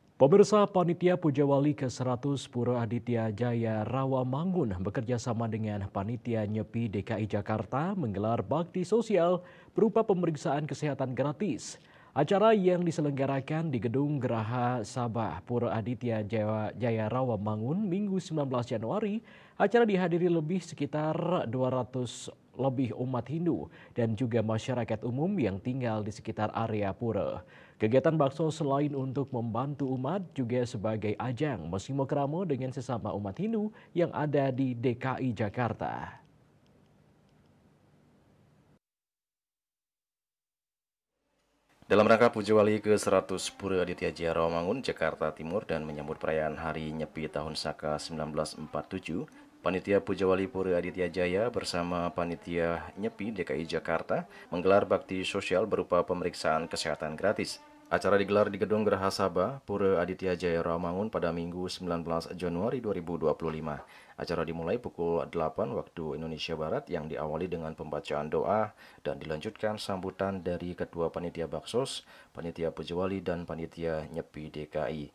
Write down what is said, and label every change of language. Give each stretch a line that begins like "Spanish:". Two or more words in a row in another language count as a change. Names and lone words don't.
Indonesian: Pemirsa Panitia Pujawali ke-100 Pura Aditya Jaya Rawamangun bekerja sama dengan Panitia Nyepi DKI Jakarta menggelar bakti sosial berupa pemeriksaan kesehatan gratis. Acara yang diselenggarakan di Gedung Geraha Sabah Pura Aditya Jaya Rawamangun Minggu 19 Januari. Acara dihadiri sekitar 200 lebih umat Hindu dan juga masyarakat umum yang tinggal di sekitar area pura. Kegiatan bakso selain untuk membantu umat juga sebagai ajang mesimokramo dengan sesama umat Hindu yang ada di DKI Jakarta. Dalam rangka Pujawali ke-100 Pura Aditya Jaya Rawamangun, Jakarta Timur dan menyambut perayaan Hari Nyepi Tahun Saka 1947, Panitia Pujawali Pura Aditya Jaya bersama Panitia Nyepi DKI Jakarta menggelar bakti sosial berupa pemeriksaan kesehatan gratis. Acara digelar di Gedung Geraha Sabah Pura Aditya Jaya Rawamangun pada Minggu 19 Januari 2025. Acara dimulai pukul 8 waktu Indonesia Barat yang diawali dengan pembacaan doa dan dilanjutkan sambutan dari Ketua Panitia Baksos, Panitia Pujawali, dan Panitia Nyepi DKI.